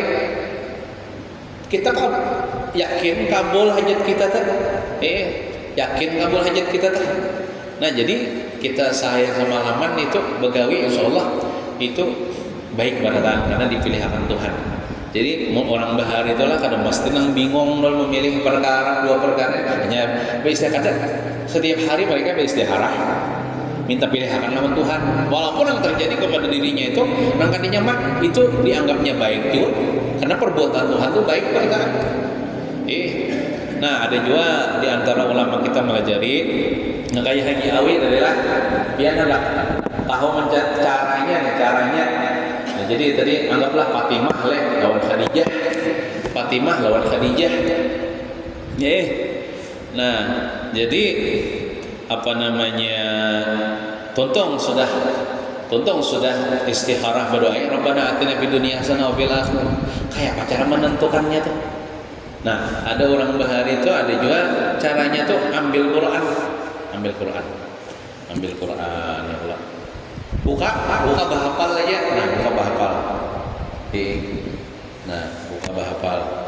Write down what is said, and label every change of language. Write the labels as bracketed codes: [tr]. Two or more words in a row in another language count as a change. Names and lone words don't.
[bjn] Kita yakin kabul hajat kita tak? Yakin kabul hajat kita tak? Nah jadi kita sayang sama laman itu begawi insyaallah itu baik barataan karena dipilihkan Tuhan. Jadi orang bahari itulah kadang mesti nang bingung dalam memilih perkara dua perkara hanya beristikharah. Setiap hari mereka beristikharah minta pilihan lawan Tuhan. Walaupun yang terjadi kepada dirinya itu nang kada nyaman itu dianggapnya baik juga karena perbuatan Tuhan itu baik mereka. Nah ada juga di antara ulama kita mengajari ngakaya Haji Awi adalah biar enggak tahu caranya. Nah, jadi tadi anggaplah Fatimah lawan Khadijah. Nah, jadi apa namanya? Tontong sudah istikharah berdoa [ar] Rabbana atina fid dunya hasanah wa fil akhirah. [bjn] Kayak apa cara menentukannya tuh? Nah, ada orang bahari itu ada juga caranya tuh ambil Quran [ar] ya Allah. [bjn] Buka bahapal aja. Nah, buka bahapal. Buka bahapal.